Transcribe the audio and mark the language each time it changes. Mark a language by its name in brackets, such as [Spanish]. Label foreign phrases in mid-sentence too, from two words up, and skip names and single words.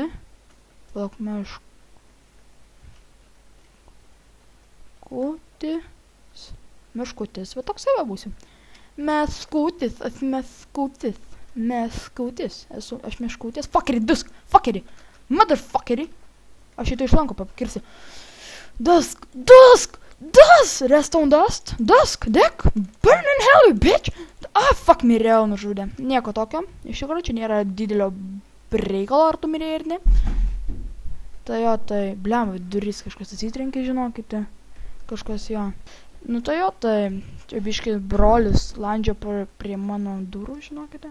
[Lithuanian] Plauk, meškutis. Va toksai va būsiu. Meškutis. Aš meškutis. [English] Fuckeri. Motherfuckeri. [Lithuanian] Aš šito iš lanko pakirsi. [English] Dusk! Redstone dust! Deck! Burn in hell, you bitch! Fuck, [Lithuanian] mirėjau, nužudė. Nieko tokio. Iš tikrųjų, čia nėra didelio reikalo, ar tu mirėjai ir ne. Tai jo, tai, blem, durys kažkas atsitrenkė, žinokite. Kažkas jo. Nu tai jo, tai čia biški brolis landžia prie mano durų, žinokite.